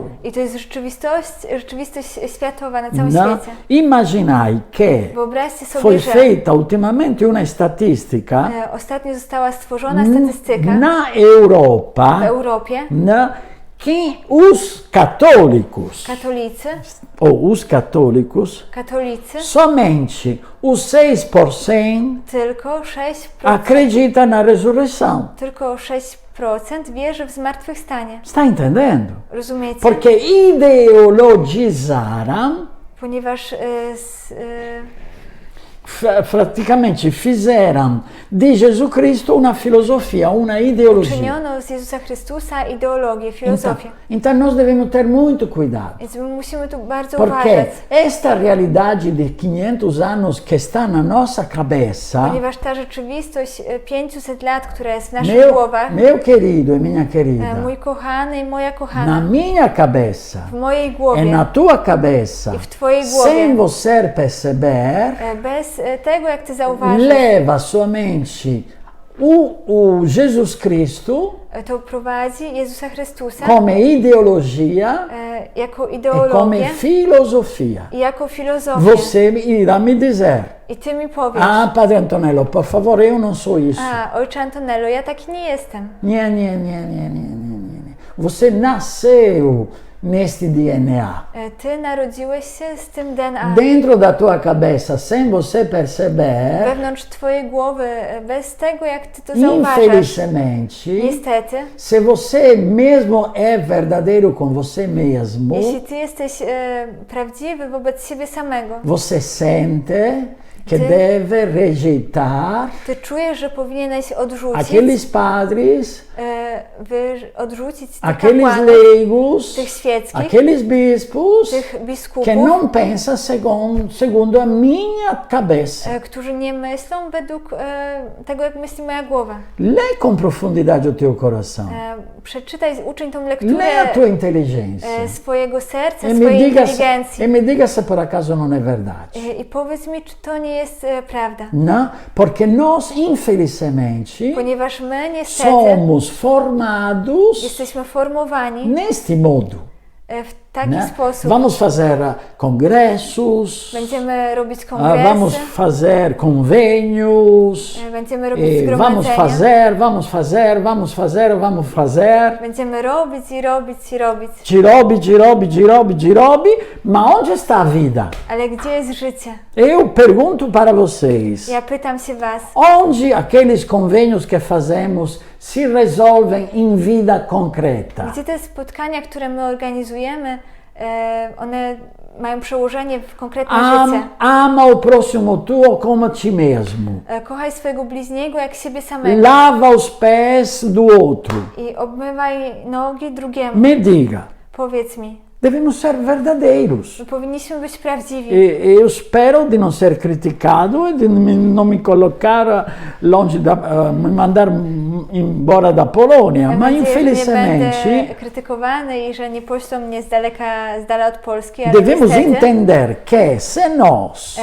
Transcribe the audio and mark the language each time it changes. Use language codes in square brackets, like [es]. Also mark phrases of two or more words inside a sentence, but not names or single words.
[pl] I to jest rzeczywistość światowa na całym [pt] Não? [pl] świecie. [pt] Imaginai que [pl] Wyobraźcie [pt] foi [pl] sobie, że [pt] feita ultimamente uma estatística [pl] ostatnio została stworzona statystyka [pt] na [pl] w [pt] Europa, [pl] Europie. [pt] né, que os católicos, [pl] Katolicy, [pt] ou os católicos, somente os 6% [pl] tylko 6%, [pt] acredita na ressurreição. [pl] tylko 6% wierzy w zmartwychwstanie. [pt] Está entendendo? [pl] Rozumiecie? [pt] Porque ideologizaram, [pl] Ponieważ [pt] praticamente fizeram de Jesus Cristo uma filosofia, uma ideologia. [pl] Uczyniono z Jezusa Chrystusa ideologię, filozofię. [pt] Então nós devemos ter muito cuidado. [pl] Więc my musimy tu bardzo [pt] Porque [pl] uważać. [pt] esta realidade de 500 anos que está na nossa cabeça, [pl] Ponieważ ta rzeczywistość 500 lat, która jest w naszych głowach, [pt] meu querido e minha querida, [pl] mój kochany i moja [pt] na [pl] kochana, [pt] minha cabeça [pl] w mojej [pt] e [pl] głowie [pt] na tua cabeça, [pl] i w twojej głowie, [pt] sem você perceber, [pl] bez tego, jak ty zauważysz, [pt] leva somente o Jesus Cristo [pl] to prowadzi Jezusa Chrystusa [pt] come ideologia [pl] jako [pt] e come [pl] ideologię [pt] filosofia. [pl] i jako filozofię. [pt] Você irá me dizer: [pl] I ty mi powiesz, [pt] ah, Padre Antonello, por favor, eu não sou isso. [pl] ojcze Antonello, ja taki nie jestem. Nie. [pt] Você nasceu neste DNA. [pl] Ty narodziłeś się z tym DNA. [pt] Dentro da tua cabeça, sem você perceber, [pl] Wewnątrz twojej głowy, bez tego, jak ty to zauważasz. [pt] infelizmente, [pl] Niestety, [pt] se você mesmo é verdadeiro com você mesmo, [pl] jeśli ty jesteś prawdziwy wobec siebie samego, [pt] você sente que [pl] Ty- [pt] deve rejeitar [pl] ty czujesz, że powinieneś odrzucić, [pt] aqueles padres, [pl] odrzucić tych [pt] aqueles [pl] kapłanów, [pt] leigos, [pl] tych świeckich, [pt] aqueles bispos [pl] tych [pt] que [pl] biskupów, [pt] não pensam segundo a minha cabeça. [pl] którzy nie myślą według tego, jak myśli moja głowa. [pt] Lê com profundidade o teu coração. [pl] Przeczytaj, uczyń tą [pt] Lê a [pl] lekturę [pt] tua inteligência. [pl] swojego serca, [pt] E [pl] swojej inteligencji. [pt] me diga se por acaso não é verdade. [pl] I powiedz mi, czy to nie jest prawda. [pt] Não? Porque nós, infelizmente, [pl] Ponieważ my niestety [pt] somos formados [pl] jesteśmy formowani [pt] neste modo. [pl] w taki [pt] Né? [pl] sposób. [pt] Vamos fazer congressos, [pl] Będziemy robić [pt] vamos [pl] kongresy, [pt] fazer convênios, [pl] będziemy robić [pt] vamos [pl] zgromadzenia, [pt] vamos fazer. [pl] będziemy robić i robić i robić. Girobi, [pt] mas onde está a vida? [pl] Ale gdzie jest życie? [pt] Eu pergunto para vocês, [pl] Ja pytam się was, [pt] onde aqueles convênios que fazemos se resolvem em vida concreta? [pl] gdzie te spotkania, które my organizujemy, one mają przełożenie w konkretne życie. [pt] Ama o próximo tuo como a ti mesmo. [pl] Kochaj swojego bliźniego jak siebie samego [pt] Lava os pés do outro. [pl] i obmywaj nogi drugiemu. [pt] Me diga, [pl] Powiedz mi, [pt] devemos ser verdadeiros. [pl] my powinniśmy być prawdziwi. [pt] Eu espero de não ser criticado e de não me colocar longe me mandar embora da Polônia, [pl] Mam [pt] mas [pl] nadzieję, że nie [pt] infelizmente [pl] będę krytykowany i że nie poślą mnie z dala od Polski, ale [pt] devemos [pl] niestety, [pt] entender que se nós